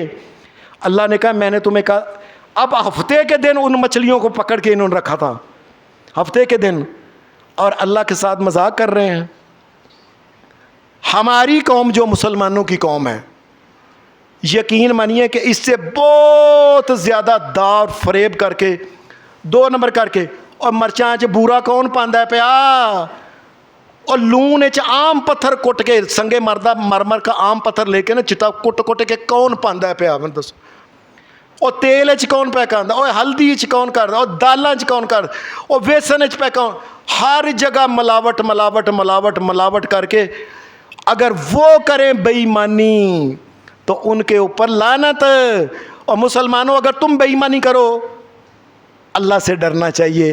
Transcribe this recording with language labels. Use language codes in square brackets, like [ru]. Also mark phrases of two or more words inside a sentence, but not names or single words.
[ur] اللہ نے کہا میں نے تمہیں کہا، اب ہفتے کے دن ان مچھلیوں کو پکڑ کے انہوں نے رکھا تھا، ہفتے کے دن، اور اللہ کے ساتھ مذاق کر رہے ہیں۔ ہماری قوم جو مسلمانوں کی قوم ہے، یقین مانیے کہ اس سے بہت زیادہ دار فریب کر کے، 2 نمبر کر کے، اور [pa] مرچاں چ بورا کون پاندا ہے پیا؟ اور لون وچ عام پتھر کٹ کے سنگے مردہ مرمر کا عام پتھر لے کے نا چٹا کٹ کے کون پاندا ہے پیا؟ میں دسو اور تیل وچ کون پہ کاندا؟ اور ہلدی وچ کون کردا؟ اور دالاں وچ کون کردا؟ اور بیسن وچ پہ کون؟ [ur] ہر جگہ ملاوٹ ملاوٹ ملاوٹ ملاوٹ کر کے اگر وہ کریں بے ایمانی تو ان کے اوپر لعنت۔ اور مسلمانوں اگر تم بے ایمانی کرو اللہ سے ڈرنا چاہیے۔